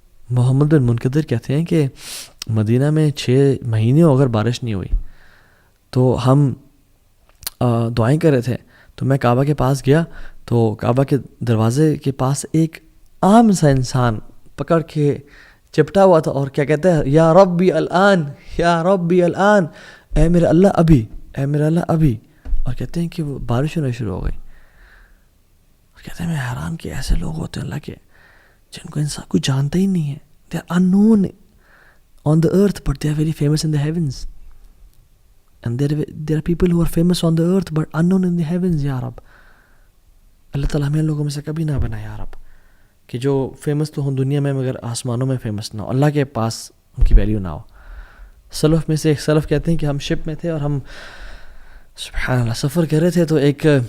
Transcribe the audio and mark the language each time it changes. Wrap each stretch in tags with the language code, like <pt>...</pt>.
<ur>محمد بن منقدر کہتے ہیں کہ مدینہ میں 6 مہینے اگر بارش نہیں ہوئی تو ہم دعائیں کر رہے تھے، تو میں کعبہ کے پاس گیا تو کعبہ کے دروازے کے پاس ایک عام سا انسان پکڑ کے چپٹا ہوا تھا اور کیا کہتا ہے،</ur> <ar>یا ربی الآن، یا ربی الآن،</ar> <ur>اے میرے اللہ ابھی، اے میرے اللہ ابھی. اور کہتے ہیں کہ وہ بارش ہونا شروع ہو گئی. اور کہتے ہیں میں حیران کہ ایسے لوگ ہوتے ہیں اللہ کے جن کو انسان کوئی جانتا ہی نہیں ہے.</ur> <en>they are unknown on the earth but they are very famous in the heavens, and there are people who are famous on the earth but unknown in the heavens.</en> <ur>یا رب اللہ تعالیٰ ہمیں لوگوں میں سے کبھی نہ بنا یا رب کہ جو فیمس تو ہوں دنیا میں مگر آسمانوں میں فیمس نہ ہو، اللہ کے پاس ان کی ویلیو نہ ہو. سلف میں سے ایک سلف کہتے ہیں کہ ہم شپ میں تھے اور ہم سبحان اللہ سفر کر رہے تھے، تو ایک</ur>